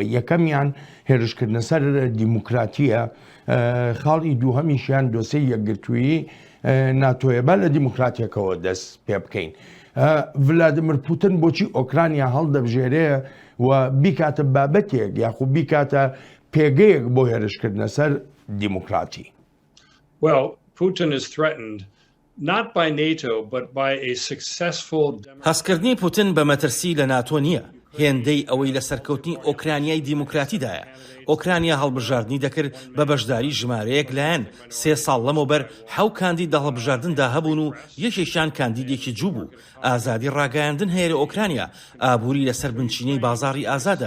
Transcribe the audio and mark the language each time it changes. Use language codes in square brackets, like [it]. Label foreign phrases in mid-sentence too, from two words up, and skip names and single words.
[ckb] یەکەمیان هێرشکردنە سەر دیموکراتیە، خاڵی دووهەمیشیان دۆسەی یەکگرتوویی ناتۆیە با لە دیموکراتیەکەوە دەست پێ بکەین. ڤلادیمیر پوتین بۆچی ئۆکرانیا هەڵدەبژێرێ و بیکاتە بابەتێک یاخود بیکاتە پێگەیەک بۆ هێرشکردنە سەر دیموکراتی؟ [en] Well, Putin is threatened not by NATO, but by a successful [ckb] هەستکردنی پوتین بە مەترسی لە ناتۆ نییە هێندەی ئەوەی لە سەرکەوتنی ئۆکرانیای دیموکراتیدایە ئۆکرانیا هەڵبژاردننی دەکرد بە بەشداری ژمارەیەک لایەن 3 ساڵ لەمەوبەر 7 کاندید لە هەڵبژاردندا هەبوون و یەکێکیان کاندیدێکی جوو بوو ئازادی ڕاگەیاندن هەیە لە ئۆکرانیا ئابووری لەسەر بنچینەی بازاڕی ئازادە